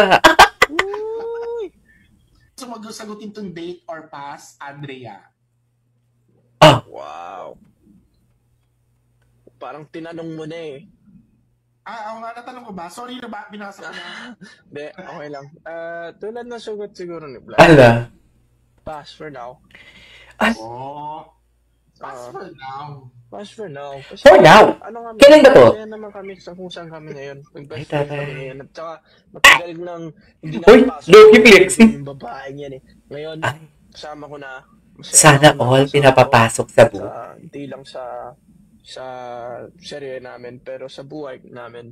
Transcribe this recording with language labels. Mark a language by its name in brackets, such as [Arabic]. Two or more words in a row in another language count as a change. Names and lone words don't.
[Filipino] So mag-sagutin tong [English] date or pass, [Filipino] Andrea? Wow. Parang tinanong mo na eh. Ako nga, natanong ko ba? Sorry na ba? Binasa ko na. Hindi, okay lang. Tulad na sugot siguro ni Black. Ala. [English] Pass for now. Oh. Pass for now. Pass for now. Kasi, For now? [Filipino] Ano nga, Kailan ba to? Kaya naman kami sa kung saan kami ngayon. Ay, Mag-best friend tatay. kami ngayon. At saka, matagal nang hindi Uy, nakapasok [English] low-key flexing. [Filipino] yung babae niyan eh. Ngayon, Ay. kasama ko na. Masaya Sana ako na all kasama pinapapasok ko. sa buhay. Hindi lang sa serye namin, pero sa buhay namin.